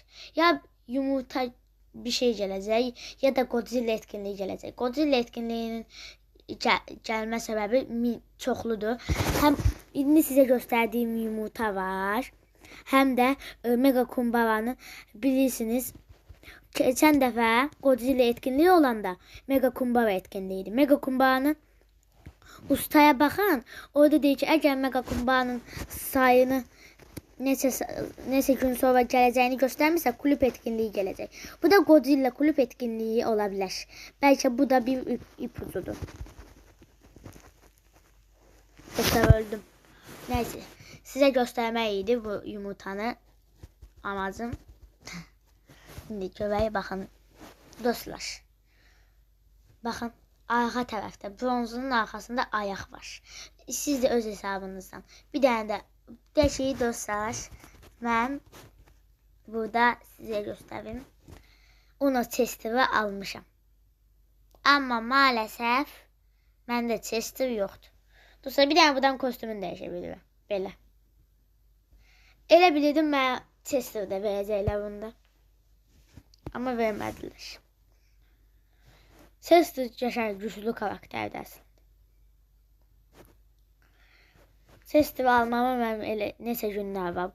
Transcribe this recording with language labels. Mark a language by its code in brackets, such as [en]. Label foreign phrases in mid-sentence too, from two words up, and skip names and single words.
[tr] Ya yumurta bir şey gelecek ya da Godzilla etkinliği gelecek. Godzilla etkinliğinin gelme sebebi çoxludur. Hem indi size gösterdiğim yumurta var. Hem de Mega Kumbaranı bilirsiniz. [az] Geçen dəfə Godzilla etkinliği olanda Mega Kumbara etkinliğiydi. Mega Kumbaranın ustaya baxan, orada deyir ki, əgər Mega Kumbaranın sayını neçə gün sonra gələcəyini göstərmirsə, [tr] kulüp etkinliği [az] gələcək. Bu da Godzilla [tr] kulüp etkinliği [az] ola bilər. Bəlkə bu da bir ipucudur. [tr] Tekrar öldüm. Neyse. Size göstermeydi bu yumurtanı. Amacım. Şimdi göbeğe bakın. Dostlar. Bakın. Arka tarafta. Bronzunun arkasında ayak var. [az] Siz de öz hesabınızdan. [tr] Bir tane de deşiyi dostlar. Ben burada size göstereyim. Onu testimi almışım. Ama maalesef bende tester yoktu. Dostlar, bir tane buradan kostümünü değişebilirim. Belə. [az] Elə bilirdim mən testerdə verəcəklər bunda. Amma vermədilər. Tester yaşar güçlü karakterdir əslində. Tester almama mənim elə neçə günlər var.